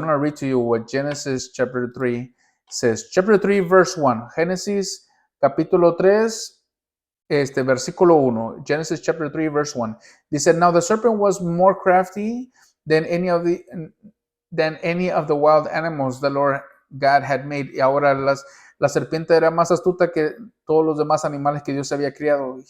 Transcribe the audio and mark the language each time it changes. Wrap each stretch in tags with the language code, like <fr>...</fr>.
<en>I'm going to read to you what Genesis chapter 3 says. Chapter 3 verse 1.</en> <es>Génesis capítulo 3, versículo 1.</es> <en>Genesis chapter 3 verse 1. Dice, now the serpent was more crafty than any of the wild animals the Lord God had made.</en> <es>Y ahora la serpiente era más astuta que todos los demás animales que Dios había criado.</es>